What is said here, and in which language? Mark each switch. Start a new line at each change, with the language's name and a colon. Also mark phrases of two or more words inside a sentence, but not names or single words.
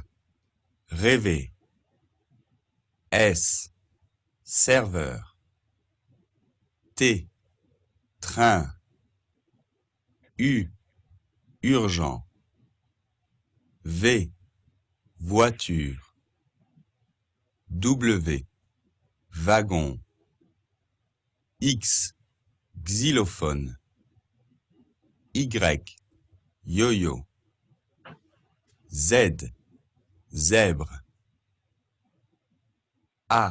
French: Rêver. S. Serveur. T. Train. U. Urgent. V. Voiture. W. Wagon. X. Xylophone. Y. Yo-yo. Z. Zèbre. A.